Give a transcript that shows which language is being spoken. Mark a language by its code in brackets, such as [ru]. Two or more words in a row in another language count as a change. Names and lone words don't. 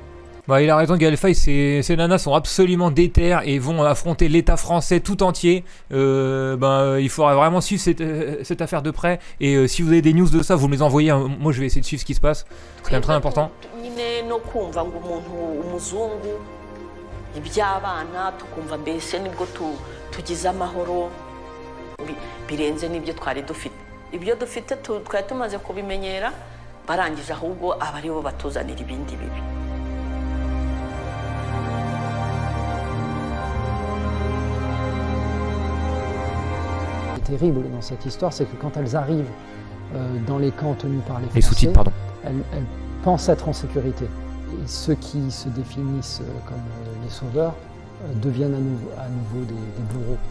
[fr] Bah, il a raison, Gaël Faye, ces nanas sont absolument déterres et vont affronter l'État français tout entier. Il faudra vraiment suivre cette affaire de près. Et si vous avez des news de ça, vous me les envoyez. Moi, je vais essayer de suivre ce qui se passe. C'est quand même très important. [rw] iby'abana tukumva mbese nibwo tugize amahoro birenze n'ibyo twari dufite. Ibyo dufite twari tumaze kubimenyera, barangije ahubwo aba ari bo batuzanira ibindi bibi. [fr] Terrible dans cette histoire, c'est que quand elles arrivent dans les camps tenus par les Français, sous-titres, pardon. Elles pensent être en sécurité. Et ceux qui se définissent comme les sauveurs deviennent à nouveau des bourreaux.